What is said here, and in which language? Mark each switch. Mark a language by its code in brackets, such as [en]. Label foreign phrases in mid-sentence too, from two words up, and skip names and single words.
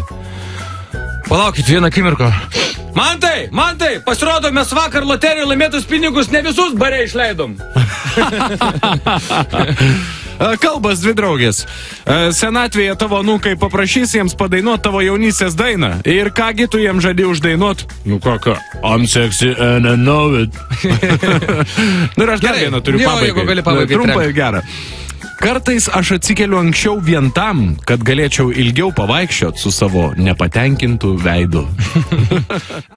[lt] Palaukit vieną akimirką. Mantai, pasirodo, mes vakar loterijų laimėtus pinigus ne visus bare išleidom. Kalbas dvi draugės. Senatvėje tavo anūkai paprašys jiems padainuot tavo jaunystės dainą. Ir kągi tu jiems žadi uždainuot? Nu ką? [en] I'm sexy and I know it. [lt] Nu ir aš dar vieną turiu pabaigai. Trumpą ir gerą. Kartais aš atsikeliu anksčiau vien tam, kad galėčiau ilgiau pavaikščiot su savo nepatenkintu veidu.